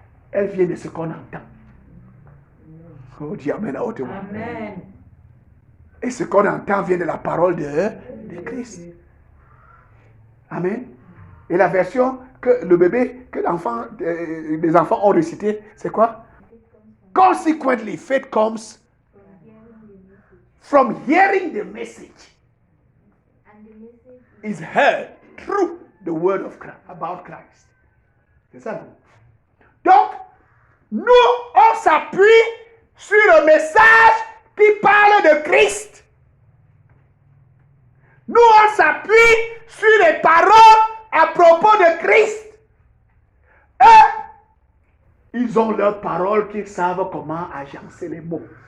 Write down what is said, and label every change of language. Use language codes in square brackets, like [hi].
[fr] Elle vient de ce qu'on entend. Oh, dis Amen à haute voix. Amen. Et ce qu'on entend vient de la parole de Christ. Amen. Et la version que le bébé, que les enfants ont récité, c'est quoi? [en] Consequently, faith comes from hearing the message. Is heard through the word of Christ, about Christ. [fr] C'est ça, non? Donc, nous, on s'appuie sur le message qui parle de Christ. Nous, on s'appuie sur les paroles à propos de Christ. Eux, ils ont leurs paroles qu'ils savent comment agencer les mots.